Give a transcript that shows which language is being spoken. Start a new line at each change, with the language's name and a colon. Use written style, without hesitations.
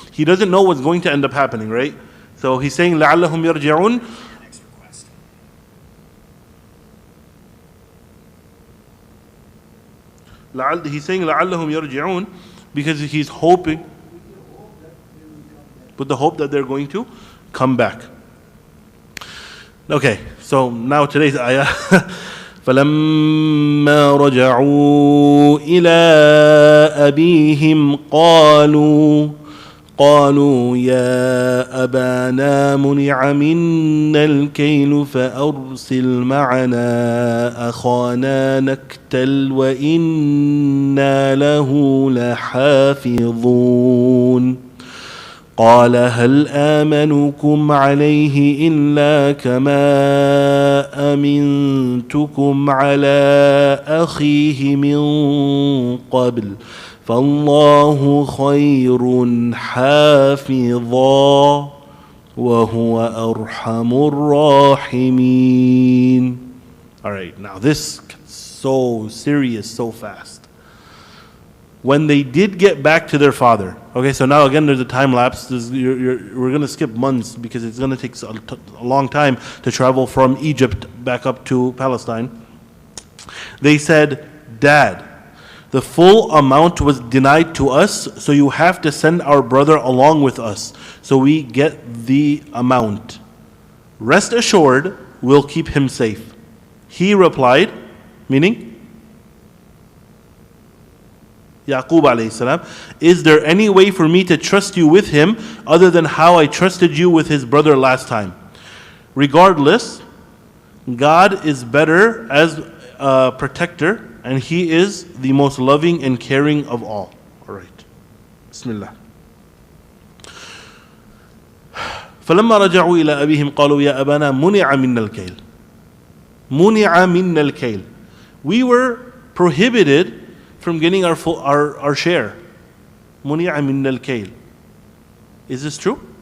English: He doesn't know what's going to end up happening, right? So he's saying
Arabic: لَعَلَّهُم يَرْجِعُونَ.
English: He's saying
Arabic: لَعَلَّهُمْ يَرْجِعُونَ
English: because he's hoping, with the hope that they're going to come back. Okay, so now today's ayah.
Arabic: فَلَمَّا رَجَعُوا إِلَىٰ أَبِيهِمْ قالوا يا أبانا منع منا الكيل فأرسل معنا أخانا نكتل وإنا له لحافظون قال هل آمنكم عليه إلا كما أمنتكم على أخيه من قبل فالله خير حافظا وهو أرحم الراحمين.
English: All right, now this gets so serious so fast. When they did get back to their father, okay, so now again there's a time lapse. We're going to skip months because it's going to take a long time to travel from Egypt back up to Palestine. They said, Dad, the full amount was denied to us, so you have to send our brother along with us, so we get the amount. Rest assured, we'll keep him safe. He replied, meaning Yaqub alayhi salam, is there any way for me to trust you with him other than how I trusted you with his brother last time? Regardless, God is better as a protector, and He is the most loving and caring of all. All right. Bismillah.
Arabic: فلما رجعوا إلى أبيهم قالوا يا أبانا منع منا الكيل. منع منا الكيل.
English: We were prohibited from getting our share.
Arabic: منع منا الكيل.
English: Is this true?